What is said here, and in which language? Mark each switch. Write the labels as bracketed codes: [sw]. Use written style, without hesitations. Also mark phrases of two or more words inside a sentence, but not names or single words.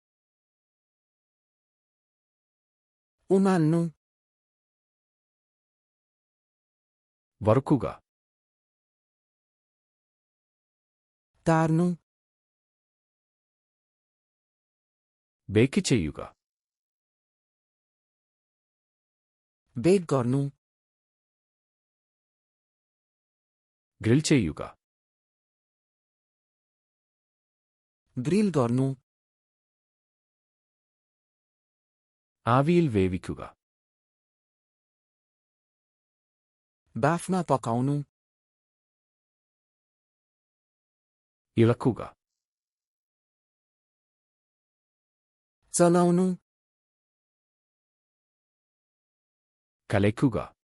[ne] उमाल्नु, [ml] വറുക്കുക. [ne] तार्नु, [ml] ബേക്ക് ചെയ്യുക. [ne] बेक गर्नु, [ml] ഗ്രിൽ ചെയ്യുക. [ne] ग्रिल गर्नु, [ml] ആവിയിൽ വേവിക്കുക. [ne] बाफमा पकाउनु, [ml] ഇളക്കുക. [ne] चलाउनु, [ml] കലയ്ക്കുക.